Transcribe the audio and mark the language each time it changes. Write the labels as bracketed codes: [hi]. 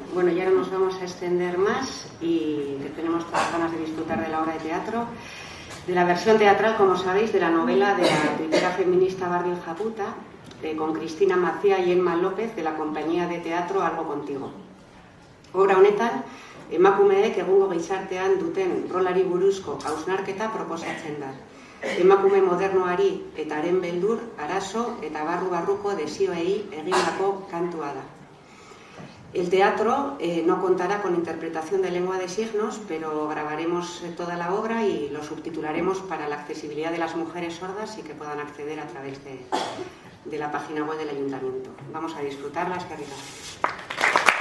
[es] Bueno, y ahora nos vamos a extender más y que tenemos todas ganas de disfrutar de la obra de teatro, de la versión teatral, como sabéis, de la novela de la tuitera feminista Bardin Japuta, con Cristina Macía y Emma López, de la compañía de teatro Algo Contigo. [eu] Obra honetan, emakumeek egungo gizartean duten rolari buruzko hausnarketa proposatzen da. Emakume modernoari eta haren beldur, arazo eta barru-barruko desioei egindako kantua da. [es] El teatro no contará con interpretación de lengua de signos, pero grabaremos toda la obra y lo subtitularemos para la accesibilidad de las mujeres sordas y que puedan acceder a través de la página web del Ayuntamiento. Vamos a disfrutarla, es que rica.